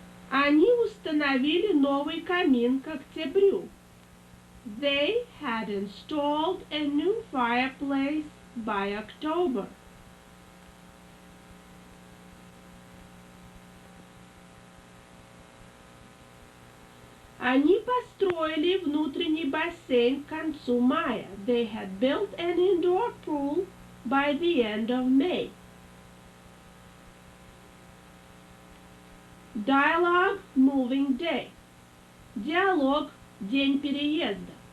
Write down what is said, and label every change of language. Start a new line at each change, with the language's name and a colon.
Russian: Они установили новый камин к октябрю.
English: They had installed a new fireplace by October.
Russian: Они построили внутренний бассейн к концу мая.
English: They had built an indoor pool by the end of May. Dialogue moving day.
Russian: Диалог день переезда.